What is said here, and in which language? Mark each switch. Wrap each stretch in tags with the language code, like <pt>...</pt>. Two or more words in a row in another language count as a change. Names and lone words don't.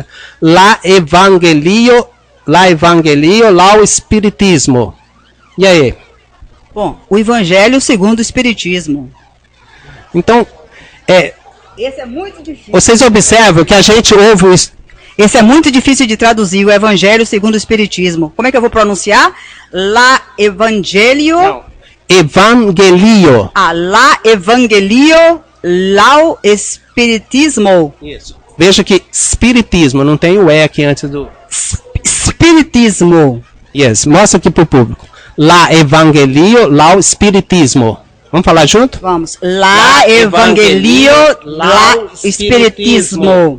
<eo>La Evangelio, lá o Espiritismo.</eo> <pt>E aí? Bom, o Evangelho segundo o Espiritismo. Então, esse é muito difícil. Vocês observam que a gente ouve isso. Esse é muito difícil de traduzir, o Evangelho segundo o Espiritismo. Como é que eu vou pronunciar?</pt> <eo>La Evangelio.</eo> <pt>Não. Evangelio.</pt> <eo>La Evangelio, lao Espiritismo.</eo> <pt>Isso. Veja que Espiritismo, não tem o E aqui antes do... Espiritismo. Yes, mostra aqui para o público.</pt> <eo>La Evangelio, lao Espiritismo.</eo> <pt>Vamos falar junto? Vamos.</pt> <eo>La Evangelio, lao Espiritismo.</eo>